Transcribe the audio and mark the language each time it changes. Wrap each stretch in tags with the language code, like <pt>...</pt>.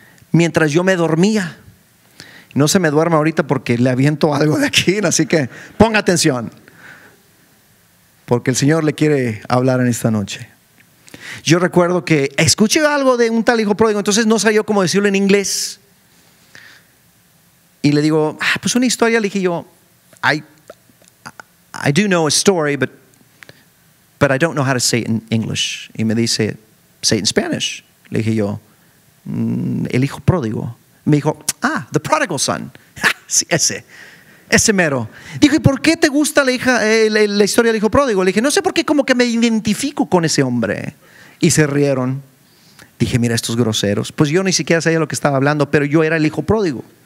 <es>Mientras yo me dormía. No se me duerma ahorita porque le aviento algo de aquí, así que ponga atención, porque el Señor le quiere hablar en esta noche. Yo recuerdo que escuché algo de un tal hijo pródigo, entonces no sabía cómo decirlo en inglés. Y le digo, pues una historia. Le dije yo,</es> <en>I do know a story, but I don't know how to say it in English.</en> <es>Y me dice,</es> <en>say it in Spanish.</en> <es>Le dije yo, el hijo pródigo. Me dijo,</es> <en>the prodigal son.</en> <es>Sí, ese mero. Dijo, ¿y por qué te gusta la historia del hijo pródigo? Le dije, no sé por qué, como que me identifico con ese hombre. Y se rieron. Dije, mira estos groseros. Pues yo ni siquiera sabía lo que estaba hablando, pero yo era el hijo pródigo.</es>